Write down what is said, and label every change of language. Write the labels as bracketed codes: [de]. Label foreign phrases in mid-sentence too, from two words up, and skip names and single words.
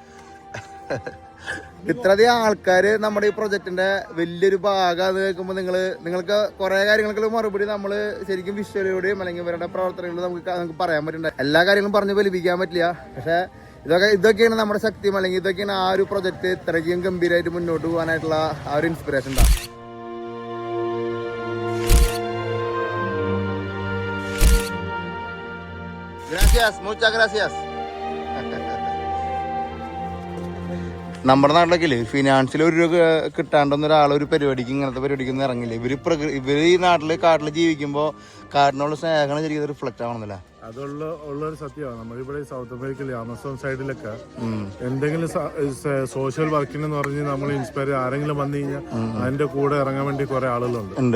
[ml] ഇത്രയധികം ആൾക്കാർ നമ്മുടെ ഈ പ്രൊജക്ടിന്റെ വലിയൊരു ഭാഗം അത് കേൾക്കുമ്പോൾ നിങ്ങൾക്ക് കുറെ കാര്യങ്ങൾക്ക് മറുപടി നമ്മൾ ശരിക്കും വിഷ്വലിലൂടെയും അല്ലെങ്കിൽ ഇവരുടെ പ്രവർത്തനങ്ങളിലും നമുക്ക് പറയാൻ പറ്റുന്നുണ്ട്. എല്ലാ കാര്യങ്ങളും പറഞ്ഞ് ഫലിപ്പിക്കാൻ പറ്റില്ല. പക്ഷെ ഇതൊക്കെയാണ് നമ്മുടെ ശക്തിയും അല്ലെങ്കിൽ ഇതൊക്കെയാണ് ആ ഒരു പ്രൊജക്ട് ഇത്രയ്ക്കും ഗംഭീരമായിട്ട് മുന്നോട്ട് പോകാനായിട്ടുള്ള ആ ഒരു ഇൻസ്പിറേഷൻ ഉണ്ടാവും. [es] Gracias, muchas gracias. [ml] നമ്മുടെ നാട്ടിലൊക്കെ ഫിനാൻഷ്യൽ ഒരു രൂപ കിട്ടാണ്ടെന്ന ഒരാൾ ഒരു പരിപാടിക്ക് ഇങ്ങനത്തെ പരിപാടിക്ക് ഒന്നും ഇറങ്ങില്ല. ഇവര് ഈ കാട്ടിൽ ജീവിക്കുമ്പോൾ കാട്ടിനുള്ള സ്നേഹമാണ് ശരിക്കും റിഫ്ലക്ട് ആവണമെന്നില്ല. ഉള്ളൊരു സത്യമാണ്. നമ്മളിവിടെ സൗത്ത് അമേരിക്കയിലെ ആമസോൺ സൈഡിലൊക്കെ എന്തെങ്കിലും [en] social work [ml] പറഞ്ഞ് നമ്മൾ ഇൻസ്പയർ ആരെങ്കിലും വന്നു കഴിഞ്ഞാൽ അതിന്റെ കൂടെ ഇറങ്ങാൻ വേണ്ടി കുറെ ആളുകളുണ്ട്.